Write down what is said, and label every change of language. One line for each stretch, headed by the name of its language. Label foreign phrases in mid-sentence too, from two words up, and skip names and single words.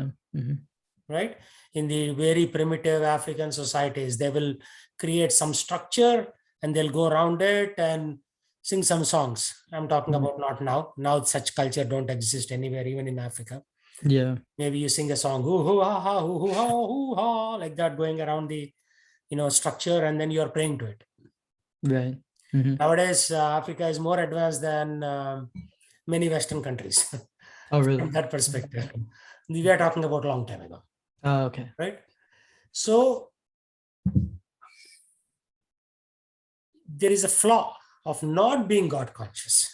English: Right? In the very primitive African societies, they will create some structure and they'll go around it and sing some songs. I'm talking about not now. Now such culture don't exist anywhere, even in Africa. Yeah. Maybe you sing a song, hoo hoo ha ha, hoo hoo ha, hoo ha, like that, going around the structure, and then you're praying to it. Right. Nowadays, Africa is more advanced than many Western countries. Oh, really? From that perspective. We are talking about a long time ago. Oh, okay. Right? So there is a flaw of not being God conscious.